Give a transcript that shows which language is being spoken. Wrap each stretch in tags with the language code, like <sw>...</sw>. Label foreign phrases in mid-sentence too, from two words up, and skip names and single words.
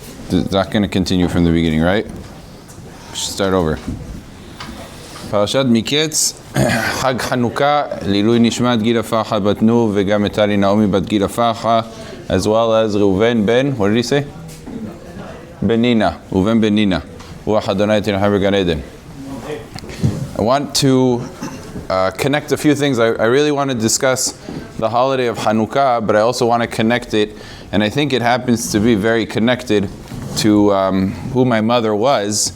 <en>not going to continue from the beginning, right? Start over.</en> <he>פרשת מקץ, חג חנוכה, לעילוי נשמת גילה פאחה בת נו, וגם אתלי נעמי בת גילה פאחה,</he> <en>as well as Reuven ben, what did he say?</en> <he>בנינה, ראובן בנינה, רוח אדוני תנחר גן עדן.</he> <en>I want to connect a few things. I really want to discuss the holiday of Chanukah, but I also want to connect it, and I think it happens to be very connected to who my mother was.</en>